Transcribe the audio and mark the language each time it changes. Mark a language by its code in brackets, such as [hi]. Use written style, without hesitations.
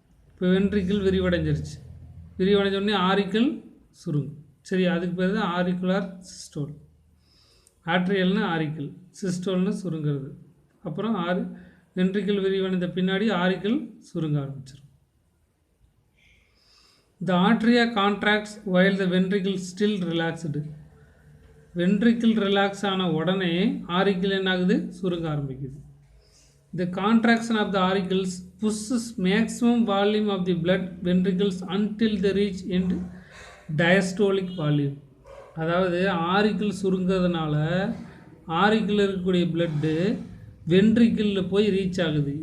[ta] இப்போ ventricle விரிவடைஞ்சிருச்சு. விரிவடைஞ்சோடனே auricle சுருங்கும். சரி, அதுக்கு பேர் தான் ஆரிக்குலர் சிஸ்டோல். ஆர்ட்ரியல்னா ஆரிக்கிள், சிஸ்டோல்னு சுருங்கிறது. அப்புறம் வென்ட்ரிக்கிள் விரிவடைந்த பின்னாடி ஆரிக்கிள் சுருங்க ஆரம்பிச்சிடும். [en] The atria contracts while the ventricle still relaxed. [ta] Ventricle relax ஆன உடனே ஆரிக்கிள் என்ன ஆகுது? சுருங்க ஆரம்பிக்குது. [en] The contraction of the auricles pushes maximum volume of the blood ventricles until they reach end diastolic volume. [ta] அதாவது ஆரிக்கிள் சுருங்கிறதுனால ஆரிக்கிள் இருக்கக்கூடிய blood வென்ட்ரிக்கிளில் போய் reach ஆகுது.